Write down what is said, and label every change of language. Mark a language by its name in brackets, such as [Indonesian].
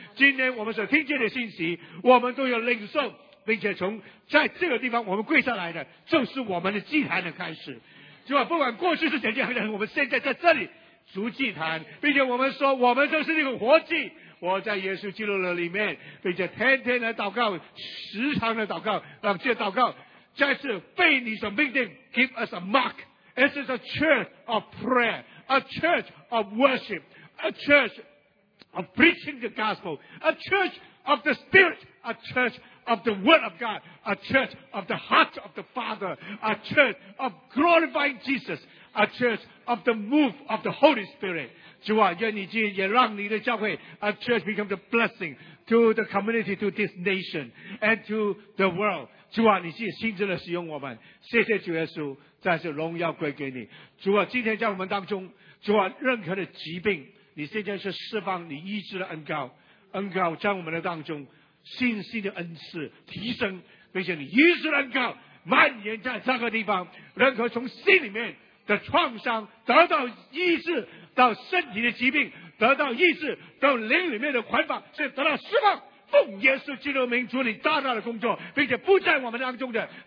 [Chinese] 今天我们所听见的信息我们都要领受，并且从在这个地方我们跪下来的就是我们的祭坛的开始。就不管过去是怎样的，我们现在在这里筑祭坛，并且我们说我们就是那个活祭，活在耶稣基督的里面，并且天天来祷告，时常的祷告，让这祷告再次被你所命定。 [English] Give us a mark. This is a church of prayer, a church of worship, a church of preaching the gospel, a church of the spirit, a churchOf the Word of God, a church of the heart of the Father, a church of glorifying Jesus, a church of the move of the Holy Spirit. [Chinese] 主啊，愿你今天也让你的教会 [English] a church become the blessing to the community, to this nation, and to the world. [Chinese] 主啊，你今天亲自的使用我们，谢谢主耶稣，再次荣耀归给你。主啊，今天在我们当中，主啊，任何的疾病，你现在是释放你医治的恩膏，恩膏在我们的当中。信心的恩赐提升，并且你医治的恩膏蔓延在这个地方，任何从心里面的创伤得到医治，到身体的疾病得到医治，到灵里面的捆绑是得到释放，奉耶稣基督名，主你大大的工作，并且不在我们当中的，